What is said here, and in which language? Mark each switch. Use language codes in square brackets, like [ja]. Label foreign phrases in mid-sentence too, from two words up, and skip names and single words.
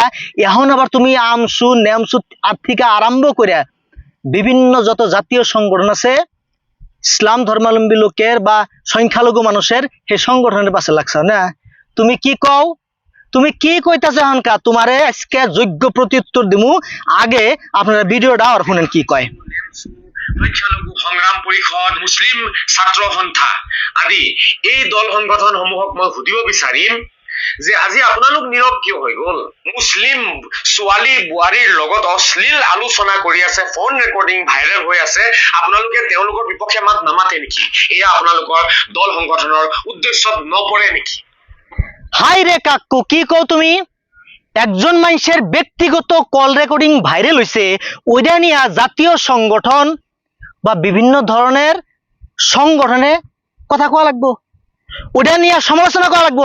[bn] এখন আবার তুমি আমসু নেমসু থেকে আরম্ভ করে বিভিন্ন যত জাতীয় সংগঠন আছে ইসলাম ধর্মাবলম্বী লোকের বা সংখ্যালঘু মানুষের সেই সংগঠনের পাশে লাগছাও না। তুমি কি কও? তুমি কি কইতাছো এখনকা? তোমারে আজকে যোগ্য প্রত্যুত্তর দিমু। আগে আপনারা ভিডিওটা আর শুনেন কি কয়। [as] সংখ্যালঘু সংগ্ৰাম পৰিষদ, মুছলিম ছাত্ৰ সন্থা আদি এই দল সংগঠন সমূহক মই সুধিব বিচাৰিম যে আজি আপোনালোক নীৰৱ কিয় হৈ গল? মুছলিম ছোৱালী বোৱাৰীৰ লগত অশ্লীল আলোচনা কৰি আছে, ফোন ৰেকৰ্ডিং ভাইৰেল হৈ আছে, আপোনালোকে তেওঁলোকৰ বিপক্ষে মাত নামাতে নেকি? এয়া আপোনালোকৰ দল সংগঠনৰ উদ্দেশ্যত নপৰে নেকি? [bn] হাই রে কাকু, কি কও তুমি? একজন মানুষের ব্যক্তিগত কল রেকর্ডিং ভাইরাল হয়েছে, ওইটা নিয়ে জাতীয় সংগঠন বা বিভিন্ন ধরনের সংগঠনে কথা কোয়া লাগবো, ওটা নিয়ে সমালোচনা করা লাগবো?